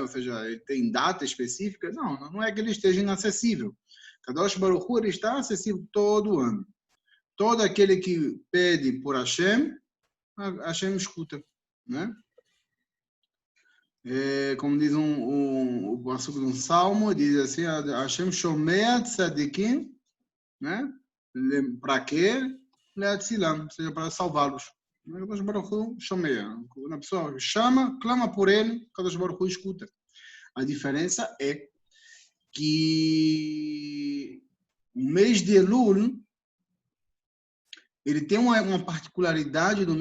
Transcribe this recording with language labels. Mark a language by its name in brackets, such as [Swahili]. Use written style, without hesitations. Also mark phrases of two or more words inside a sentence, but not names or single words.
[Portuguese] Ou seja, ele tem data específica? Não é que ele esteja inacessível. Kadosh Baruch Hu ele está acessível todo ano. Todo aquele que pede por Hashem, Hashem escuta, né? Como diz o passuco de um salmo, diz assim, [Hebrew] השם שומע צדיקים, [Portuguese] né? Para quê? Leatzilam, ou seja, para salvá-los. [Hebrew] קדוש ברוך הוא שומע. [Portuguese] Quando a pessoa chama, clama por ele, Kadosh Baruch Hu escuta. A diferença é que o mês de Elul, ele tem uma particularidade do